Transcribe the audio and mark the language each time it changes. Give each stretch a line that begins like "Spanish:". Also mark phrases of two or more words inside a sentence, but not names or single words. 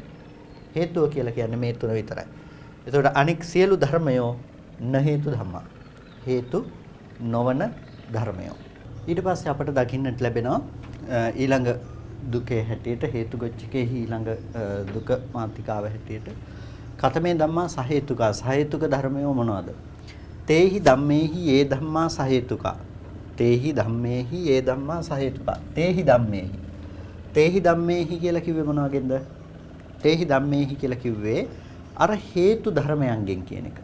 Sinhala: හේතුව කියලා කියන්නේ මේ තුන විතරයි. එතකොට අනෙක් සියලු ධර්මයෝ
Pali: න හේතු ධම්මා.
Sinhala: හේතු නොවන ධර්මයෝ. ඊට පස්සේ අපට දකින්නට ලැබෙනවා ඊළඟ දුකේ හැටියට හේතුගොච්චකේ ඊළඟ දුක මාතිකාව හැටියට
Pali: කතමේ ධම්මා සහේතුකා.
Sinhala: සහේතුක ධර්මයෝ මොනවද?
Pali: තේහි ධම්මේහි ඒ ධම්මා සහේතුකා. තේහි ධම්මේහි ඒ ධම්මා සහේතුකා. තේහි ධම්මේහි. තේහි ධම්මේහි
Sinhala: කියලා කිව්වේ මොනවගෙන්ද?
Pali: තේහි ධම්මේහි
Sinhala: කියලා කිව්වේ අර හේතු ධර්මයන්ගෙන් කියන එක.